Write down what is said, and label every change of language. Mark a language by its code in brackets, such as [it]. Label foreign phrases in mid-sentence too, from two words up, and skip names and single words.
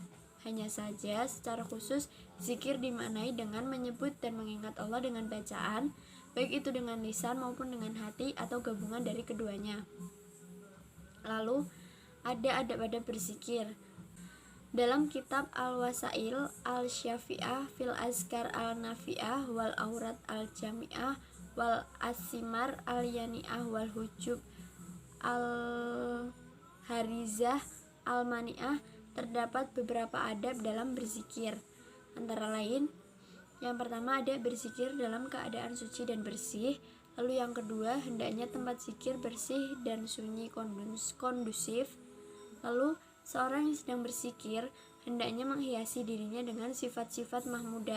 [id] Hanya saja secara khusus zikir dimaknai dengan menyebut dan mengingat Allah dengan bacaan, baik itu dengan lisan maupun dengan hati atau gabungan dari keduanya. Lalu ada adab-adab berzikir. Dalam kitab Al-Wasail Al-Syafi'ah fil Azkar Al-Nafi'ah wal Aurat Al-Jami'ah wal Asimar Al-Yani'ah wal Hujub Al-Harizah Al-Mani'ah terdapat beberapa adab dalam berzikir. Antara lain, yang pertama ada berzikir dalam keadaan suci dan bersih. Lalu yang kedua, hendaknya tempat zikir bersih dan sunyi kondusif. Lalu seorang yang sedang berzikir hendaknya menghiasi dirinya dengan sifat-sifat mahmudah.